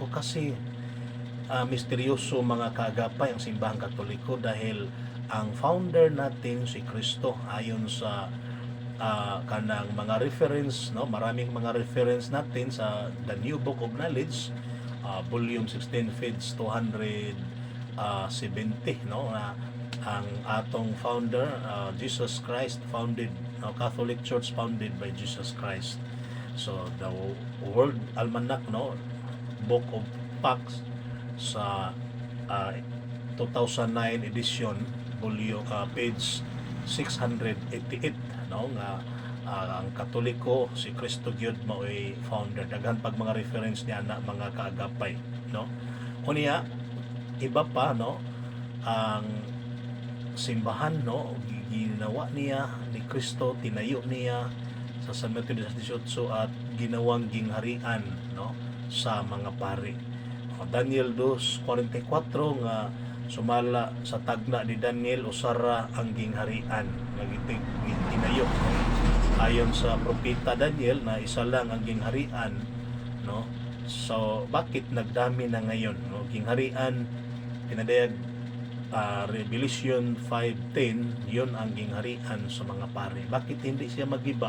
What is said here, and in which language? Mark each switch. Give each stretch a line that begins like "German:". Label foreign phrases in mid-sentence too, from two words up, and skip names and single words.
Filipino: Kasi misteryoso mga kaagapay ang simbahang Katoliko, dahil ang founder natin si Kristo, ayon sa kanang mga reference, no, maraming mga reference natin sa The New Book of Knowledge, volume 16 page 270,
English: no,
Cebuano: na ang atong
English: founder, Jesus Christ founded, Catholic Church founded by Jesus Christ.
Cebuano: So the World Almanac, no, Book of Facts sa
English: 2009 edition, volume page 688,
Cebuano: no, nga ang Katoliko si Kristo gyud mao'y founder. Daghan pag mga reference niya na mga kaagapay, no.
Filipino: Unya iba pa, no, ang simbahan, no, ginawa niya ni Kristo, tinayo niya sa San Mateo 18 at ginawang gingharian, no, sa mga pari.
Cebuano: Daniel 2:44 nga sumala sa tagna ni Daniel, usara ang gingharian nga tinayo, no?
Filipino: Ayon sa propeta Daniel na isa lang ang gingharian, no. So bakit nagdami na ngayon, no? Gingharian pinadayag Revelation 5:10, yun ang gingharian sa mga pari. Bakit hindi siya magiba?